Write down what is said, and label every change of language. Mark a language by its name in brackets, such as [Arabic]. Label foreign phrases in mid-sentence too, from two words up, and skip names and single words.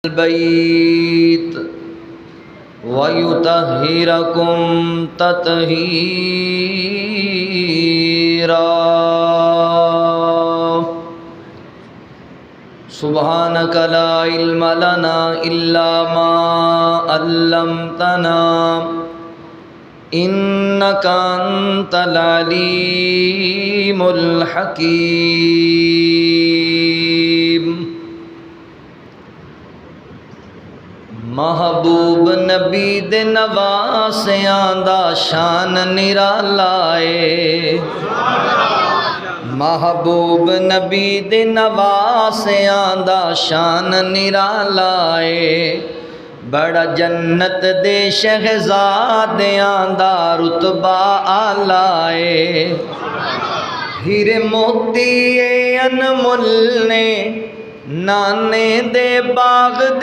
[Arabic] البيت ويطهركم تطهيرا سبحانك لا علم لنا إلا ما علمتنا إنك أنت العليم [Punjabi] الحكيم محبوب نبی دے نواسیاں دا شان نرالا ہے محبوب نبی دے نواسیاں دا شان نرالا ہے بڑا جنت دے شہزادیاں دا رتبہ آلہ ہے ہیرے موتی انمول نے نانے دے باغ دے